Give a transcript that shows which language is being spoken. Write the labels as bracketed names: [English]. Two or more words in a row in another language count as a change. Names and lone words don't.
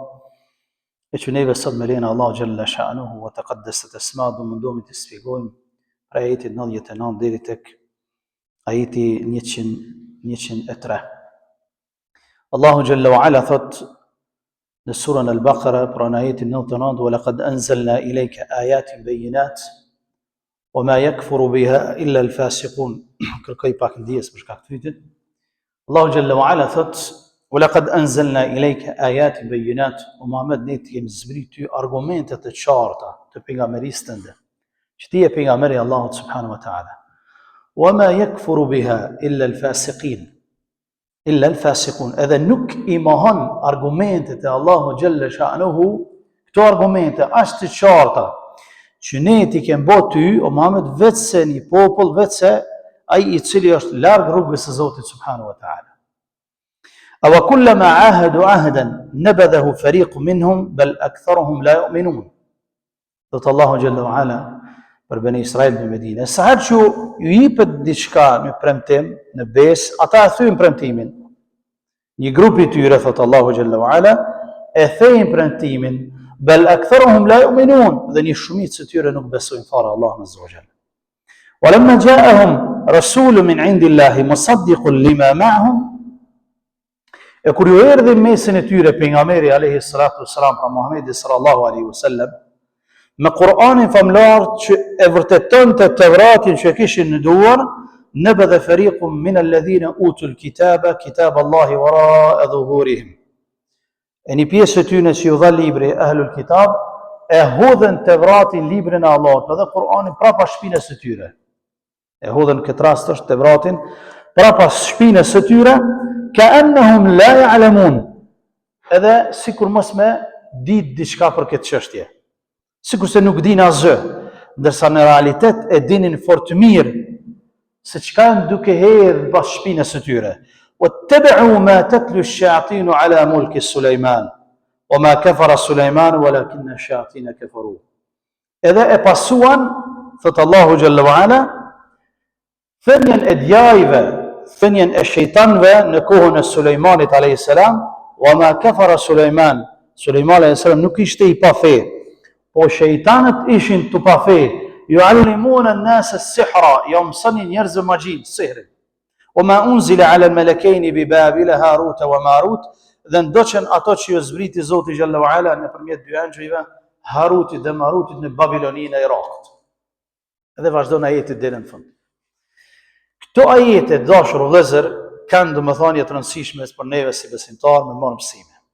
[Albanian] E që neve sot me lejnë [Arabic] الله جل شأنه وتقدست أسماؤه [Albanian] do mundohemi të shpjegojmë pra ajeti 99 deri tek ajeti 103. [Arabic] الله جل وعلا [Albanian] thot në surën Al-Baqara pra në ajetin 99: [Arabic] "ولقد أنزلنا إليك آيات بينات وما يكفر بها إلا الفاسقون." [Albanian] Kërkoj pak ndjes për shkak të fytit. [Arabic] الله جل وعلا [Albanian] thot: [Arabic] "ولقد أنزلنا إليك آيات بينات." [Albanian] O Muhammed, ne të kemi zbritur ty argumente të qarta të pejgamberisë tënde, që ti je pejgamberi i Allahut [Arabic] سبحانه وتعالى. "وما يكفر بها إلا الفاسقين." إلا الفاسقون. [Albanian] Edhe nuk i mohon argumentet e [Arabic] الله جل شأنه, [Albanian] këto argumente as të qarta që ne ti kemi bë ty, o Muhammed, vetëse një popull, vetëse ai i cili është larg rrugës së Zotit [Arabic] سبحانه وتعالى. "أوكلما عاهدوا عهدا نبذه فريق منهم بل أكثرهم لا يؤمنون." [Albanian] Thot [Arabic] الله جل وعلا [Albanian] për Bani Israil në Medinë, sa herë që ju jepet diçka në premtim, në besë, ata e thyen premtimin. Një grup i tyre, thot [Arabic] الله جل وعلا, [Albanian] e thejnë premtimin, [Arabic] بل أكثرهم لا يؤمنون, [Albanian] dhe një shumicë e tyre nuk besojnë fare Allahun [Arabic] عز وجل. "ولما جاءهم رسول من عند الله مصدق لما معهم." [Albanian] E kur ju erdhi mesin e tyre pejgamberi [Arabic] عليه الصلاة والسلام [Albanian] pra Muhamedi [Arabic] صلى الله عليه وسلم [Albanian] me Kur'anin famlar që e vërtetonte Tevratin që kishin në duar, [Arabic] نبذ فريق من الذين أوتوا الكتاب كتاب الله وراء ظهورهم. [Albanian] E një pjesë e tyre që ju dha libri [Arabic] أهل الكتاب [Albanian] e hodhen Tevratin, librin e Allahut, edhe Kur'anin prapa shpinës së tyre. E hodhen këtë rast është Tevratin prapa shpinës së tyre, [Arabic] كأنهم لا يعلمون, [Albanian] edhe sikur mos me ditë diçka për këtë çështje, sikur se nuk dinë asgjë, ndërsa në realitet e dinin fort mirë se çka duke hedhë pas shpinës së tyre. [Arabic] "واتبعوا ما تتلو الشياطين على ملك سليمان وما كفر سليمان ولكن الشياطين كفروا." [Albanian] Edhe e pasuan, thot [Arabic] الله جل وعلا, [Albanian] thënien e djajve, thënien e shejtanëve në kohën e Sulejmanit [Arabic] عليه السلام وما كفر سليمان. [Albanian] Sulejmani [Arabic] عليه السلام [Albanian] nuk ishte i pa fe, po shejtanët ishin të pa fe. [Arabic] "يعلمون الناس السحر", [Albanian] ja mësonin njerëzve magjin, sihrin. [Arabic] "وما أنزل على الملكين ببابل هاروت وماروت", [Albanian] dhe ndoqën ato që ju zbriti Zoti [Arabic] جل وعلا [Albanian] nëpërmjet dy angjëjve, Harutit dhe Marutit në Babiloninë e Irakut. Edhe vazhdon ajeti deri në fund. Këto ajete, dashur vëllezër, kanë domethënie të rëndësishme për neve si besimtarë me marrë mësime.